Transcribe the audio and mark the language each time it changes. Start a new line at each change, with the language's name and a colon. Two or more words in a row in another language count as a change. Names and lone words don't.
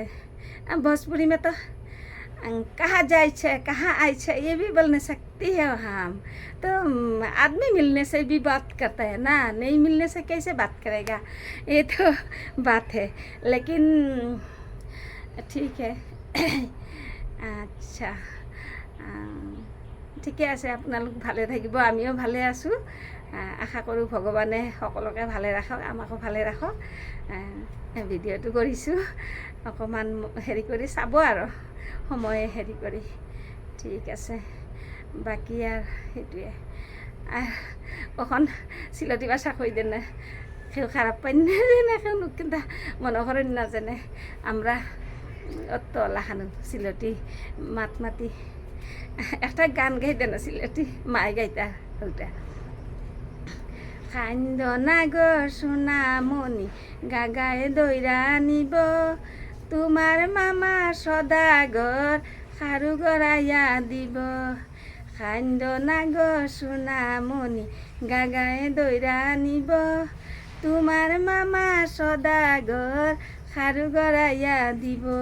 Hindi: भोजपुरी में तो कहाँ जाए छे, कहाँ आए छे, ये भी बोलने सकती है हम। तो आदमी मिलने से भी बात करता है ना, नहीं मिलने से कैसे बात करेगा, ये तो बात है। लेकिन ठीक है।
Assamese: আচ্ছা, ঠিকে আছে। আপোনালোক ভালে থাকিব, আমিও ভালে আছোঁ। আশা কৰোঁ ভগৱানে সকলোকে ভালে ৰাখক, আমাকো ভালে ৰাখক। ভিডিঅ'টো কৰিছোঁ, অকণমান হেৰি কৰি চাব আৰু সময় হেৰি কৰি। ঠিক আছে, বাকি আর সেইটোৱে।
Sylheti: কখন সিলটি ভাষা কই দেন না, কেউ খারাপ পাই না, কেউ কিন্তু মনে করেন না জানে। আমরা অত লাখানো সিলটি মাত মাতি একটা গান গাইতে না সিলটি মাই গাইতা ওটা কান্দ না গো সোনামণি গাগায় দৈরা নিব তোমার মামা সদাগর খাৰু গড়াইয়া দিব কান্দ না গো সোনামণি গাগায় দৈরা নিব তোমার মামা সদাগর খাৰু গড়াইয়া দিব